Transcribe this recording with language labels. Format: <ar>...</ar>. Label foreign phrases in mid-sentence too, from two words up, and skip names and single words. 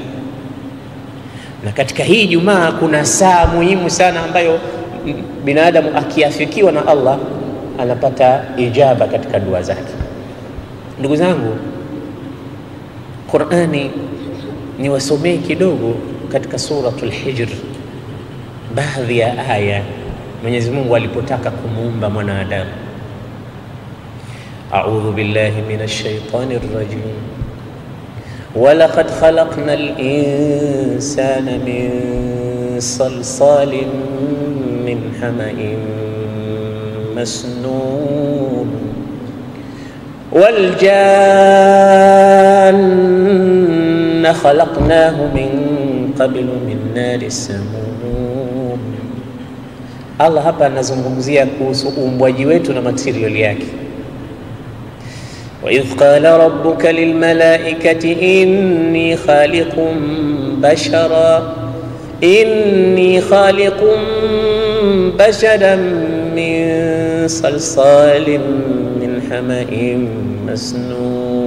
<sw>Na katika hii Ijumaa kuna saa muhimu sana ambayo binadamu akiafikiwa na Allah anapata ijaba katika dua zake. Ndugu zangu, Qur'ani ni wasomee kidogo katika suratul Hijr, baadhi ya aya Mwenyezi Mungu alipotaka kumuumba mwanadamu.</sw> <ar>أعوذ بالله من الشيطان الرجيم. ولقد خلقنا الإنسان من صلصال من حمإ مسنون والجان خلقناه من قبل من نار السموم.</ar> <sw>Allah hapa anazungumzia kuhusu uumbwaji wetu na material yake.</sw> <ar>وإذ قال ربك للملائكة إني خالق بشرا من صلصال من حمأ</ar>